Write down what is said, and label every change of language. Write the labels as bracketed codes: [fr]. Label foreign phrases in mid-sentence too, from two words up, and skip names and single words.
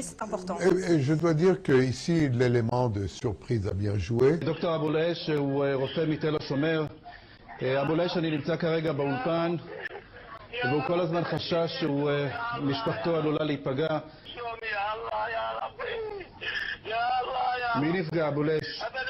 [fr] C'est important. Et je dois dire qu'ici, l'élément de surprise a bien joué. [he] דוקטור אבו לייש הוא רופא מתל השומר. אבו לייש, אני נמצא כרגע באולפן, והוא כל הזמן חשש שמשפחתו עלולה להיפגע. מי נפגע, אבו לייש?